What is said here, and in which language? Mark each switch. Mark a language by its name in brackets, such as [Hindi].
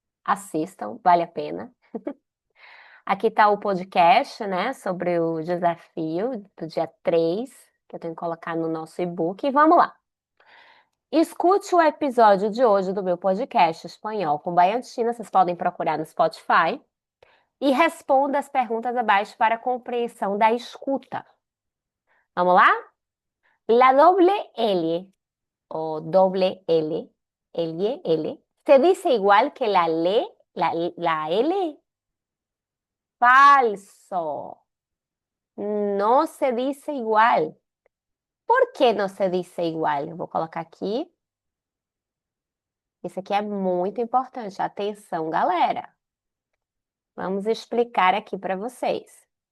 [Portuguese] Assistam, vale a pena. Aqui está o podcast, né, sobre o desafio do dia 3, que eu tenho que colocar no nosso e-book. E vamos lá. Escute o episódio de hoje do meu podcast Espanhol com Baiantina, vocês podem procurar no Spotify, e responda as perguntas abaixo para a compreensão da escuta. Vamos lá? [Spanish] La doble L o doble L, L, se dice igual que la L. [Portuguese] Falso. [Spanish] No se dice igual. [Portuguese] Por que não se dice igual? Eu vou colocar aqui. Isso aqui é muito importante. Atenção, galera. Vamos explicar aqui para vocês.